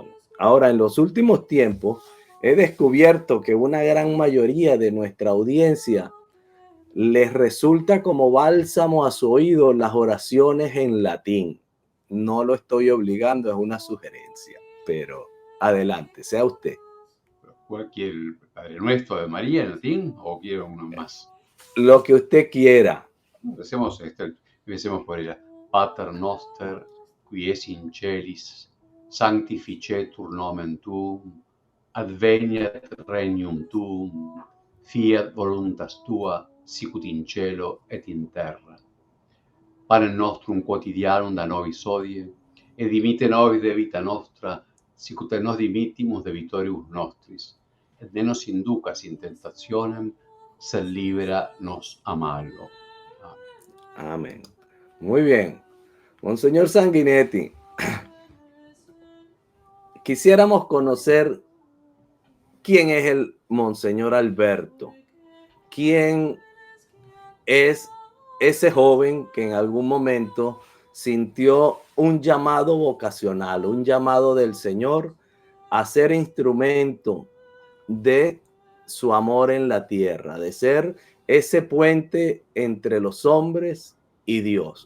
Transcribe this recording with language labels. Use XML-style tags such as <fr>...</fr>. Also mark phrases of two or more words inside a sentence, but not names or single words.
<es>Ahora, en los últimos tiempos, he descubierto que una gran mayoría de nuestra audiencia les resulta como bálsamo a su oído las oraciones en latín. No lo estoy obligando, es una sugerencia, pero adelante, sea usted. ¿Cualquier Padre Nuestro de María en latín o quiere uno más? Lo que usted quiera. Empecemos por ella.</es> <la>Pater noster, qui es in celis, sanctificetur nomen tuum, adveniat regnum tuum, fiat voluntas tua, sicut in cielo et in terra. Panem nostrum quotidianum da nobis hodie, et dimitte nobis debita nostra, sicut et nos dimittimus debitoribus nostris, et ne nos inducas in tentationem, sed libera nos a malo.</la> <es>Amén. Muy bien. Monseñor Sanguinetti, quisiéramos conocer quién es el Monseñor Alberto. ¿Quién es ese joven que en algún momento sintió un llamado vocacional, un llamado del Señor a ser instrumento de su amor en la tierra, de ser ese puente entre los hombres y Dios?</es>